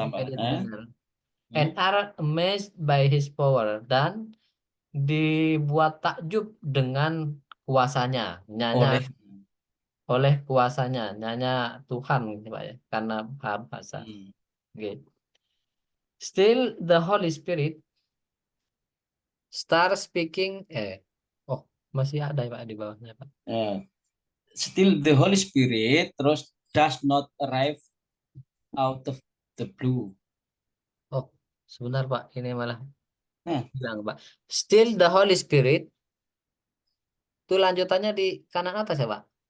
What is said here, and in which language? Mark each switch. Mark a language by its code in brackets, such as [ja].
[id] tampaknya [en] manner, and are amazed by His power, [id] dan dibuat takjub dengan kuasanya, oleh oleh kuasanya, Tuhan gitu Pak ya, karena bahasa. [en] Okay. Still the Holy Spirit start speaking. [id] Oh, masih ada ya Pak di bawahnya Pak. [en] Still the Holy Spirit [id] terus [en] does not arrive out of the blue. [id] Oh, sebentar Pak, ini malah bilang Pak. [en] Still the Holy Spirit [id] itu lanjutannya di kanan atas ya Pak.